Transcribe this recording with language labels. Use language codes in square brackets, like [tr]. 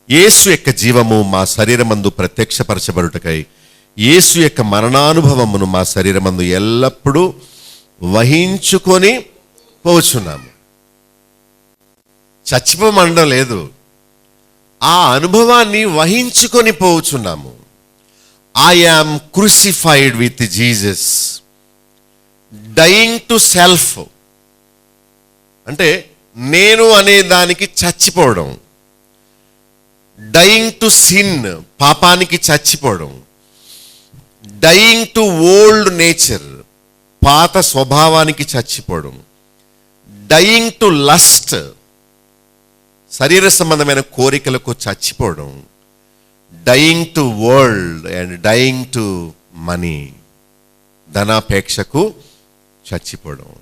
[te] యేసు యొక్క జీవము మా శరీరమందు ప్రత్యక్షపరచబడుటకై యేసు యొక్క మరణానుభవమును మా శరీరమందు ఎల్లప్పుడూ వహించుకొని పోచున్నాము. చచ్చిపోమనడం లేదు, ఆ అనుభవాన్ని వహించుకొని పోచున్నాము. [en] I am crucified with Jesus, dying to self. [te] అంటే నేను అనే దానికి చచ్చిపోవడం, [en] dying to sin, [te] పాపానికి చచ్చిపోవడం, [en] dying to old nature, [te] పాత స్వభావానికి చచ్చిపోవడం, [en] dying to lust, [te] శరీర సంబంధమైన కోరికలకు చచ్చిపోవడం, [en] dying to world and dying to money, [te] ధనాపేక్షకు చచ్చిపోవడం.